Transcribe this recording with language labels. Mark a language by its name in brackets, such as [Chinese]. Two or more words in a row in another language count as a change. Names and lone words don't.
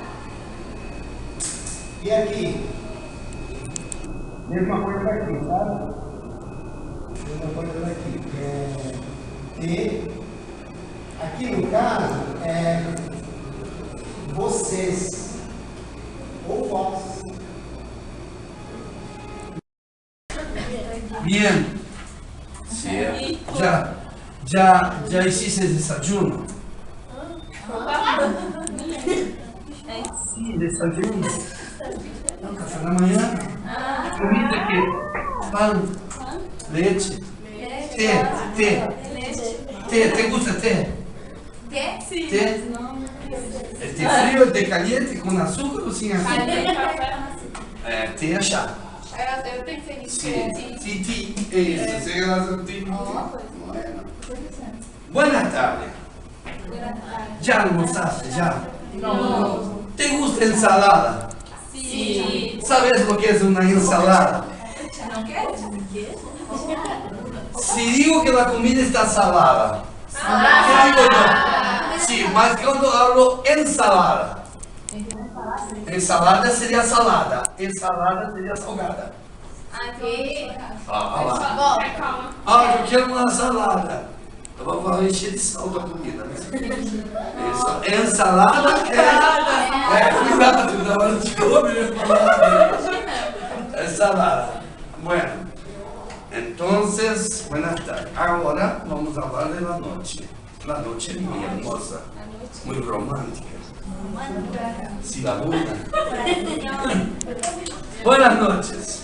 [Portuguese] E aqui? Mesma coisa daqui, sabe? Mesma coisa daqui. Aqui no caso é vocês ou vós. [Spanish] Bien. Sí. ¿Ya hiciste el desayuno? Sí, desayuno. No, café de la mañana. ¿Comiste qué? Pan, leche, té. ¿Te gusta té? ¿Qué? Sí. ¿Té? ¿El té frío, el té caliente, con azúcar o sin azúcar? [Portuguese] Té é chá. Eu pensei nisso. [Spanish] Sí, eso, se llama ti. Buenas tardes. ¿Ya almorzaste? ¿Ya? No. ¿Te gusta ensalada? Sí. ¿Sabes lo que es una ensalada? ¿No quieres? Si digo que la comida está salada, ¿qué digo yo? Sí, mas cuando hablo ensalada, ensalada sería salada, ensalada sería salgada. [Portuguese] Aqui. Calma. Eu quero uma salada. Eu vou encher de sal da comida. Isso. Ensalada cuidado, na hora de comer. [Spanish] Ensalada. Bueno, entonces, buenas tardes. Ahora vamos a hablar de la noche. La noche muy hermosa, muy romántica. Sí, la luna. Buenas noches.